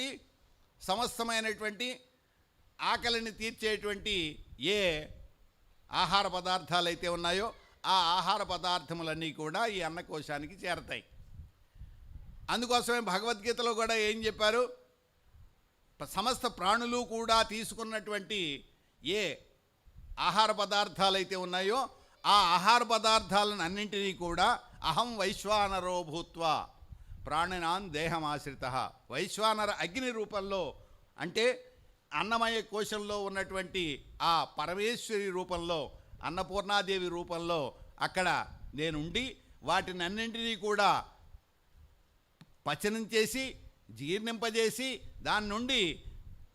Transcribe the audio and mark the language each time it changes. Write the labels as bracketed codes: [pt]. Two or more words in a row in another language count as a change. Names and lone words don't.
[te] సమస్తమైనటువంటి ఆకలిని తీర్చేటువంటి ఏ ఆహార పదార్థాలు అయితే ఉన్నాయో ఆ ఆహార పదార్థములన్నీ కూడా ఈ అన్నకోశానికి చేరతాయి. అందుకోసమే భగవద్గీతలో కూడా ఏం చెప్పారు? సమస్త ప్రాణులు కూడా తీసుకున్నటువంటి ఏ ఆహార పదార్థాలు అయితే ఉన్నాయో ఆ ఆహార పదార్థాలను అన్నింటినీ కూడా [sa] అహం వైశ్వానరో భూత్వా ప్రాణినాం దేహమాశ్రిత, [te] వైశ్వానర అగ్ని రూపంలో, అంటే అన్నమయ కోశంలో ఉన్నటువంటి ఆ పరమేశ్వరి రూపంలో, అన్నపూర్ణాదేవి రూపంలో అక్కడ నేనుండి వాటిని అన్నింటినీ కూడా పచనం చేసి జీర్ణింపజేసి దాని నుండి